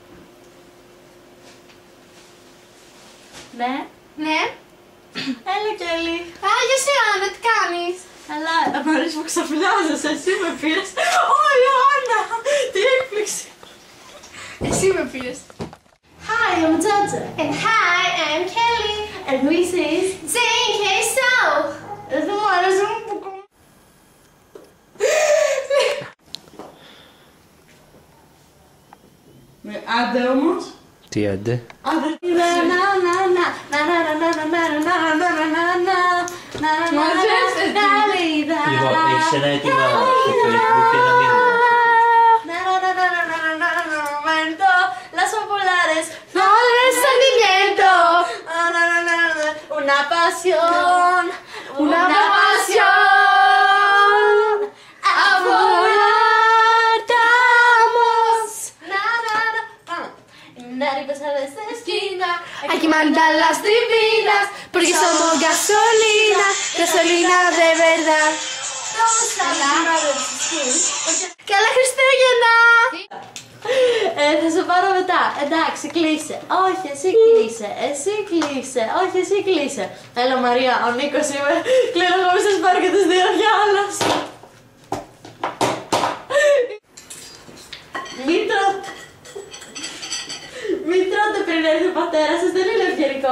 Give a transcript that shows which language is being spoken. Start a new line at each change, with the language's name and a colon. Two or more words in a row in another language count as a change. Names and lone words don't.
Greek: Ναι. Ναι. Έλα Κέλλη. Α, γεια σου Ιωάννα, τι κάνεις? Καλά, μ' αρέσει που ξαφνιάζεσαι, εσύ με πήρες. Ω, Ιωάννα, τι έκπληξη. Εσύ με πήρες.
English: Hi, I'm Τζάτζα. And hi, I'm Kelly. And this is... JK So.
Greek: Δεν μου αρέσουν που... Άντε όμως. Τι άντε? Άντε. Λοιπόν, έχεις ένα έτοιμα στο Facebook και ένα μήνυμα.
Spanish: Las populares, flores, sentimiento. Una pasión, una pasión. Abortamos. Nadie pasa de esta esquina. Hay que mandar las divinas, porque somos gasolina, gasolina de verdad.
Greek: Καλά Χριστούγεννα! Θα σε πάρω μετά. Εντάξει, κλείσε. Όχι, εσύ κλείσε. Εσύ κλείσε. Όχι, εσύ κλείσε. Έλα Μαρία, ο Νίκος είμαι. Κλείνω εγώ, μη σας πάρω και τους δύο για άλλος. Μην τρώτε πριν έρθει ο πατέρας σας, δεν είναι ευγενικό.